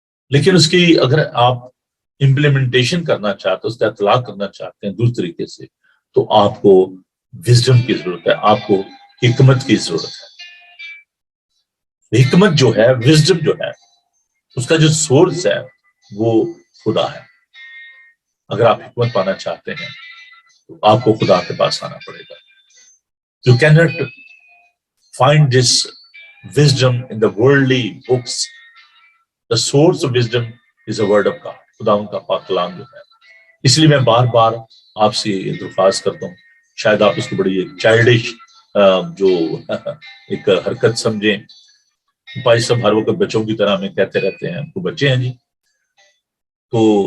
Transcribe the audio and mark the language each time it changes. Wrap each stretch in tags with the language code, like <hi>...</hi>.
<ur>لیکن اس کی اگر آپ امپلیمنٹیشن کرنا چاہتے ہیں، اس کا اطلاق کرنا چاہتے ہیں دوسرے طریقے سے، تو آپ کو وزڈم کی ضرورت ہے، آپ کو حکمت کی ضرورت ہے۔ حکمت جو ہے، وزڈم جو ہے، اس کا جو سورس ہے وہ خدا ہے۔ اگر آپ حکمت پانا چاہتے ہیں تو آپ کو خدا کے پاس آنا پڑے گا۔</ur> <en>You cannot find this wisdom in the worldly books. The source of wisdom is the word of God.</en> <ur>خدا ان کا پاک کلام جو ہے۔ اس لیے میں بار بار آپ سے یہ درخواست کرتا ہوں، شاید آپ اس کو بڑی ایک چائلڈش جو ایک حرکت سمجھیں، بھائی سب ہر وقت بچوں کی طرح ہمیں کہتے رہتے ہیں تو بچے ہیں جی، تو</ur>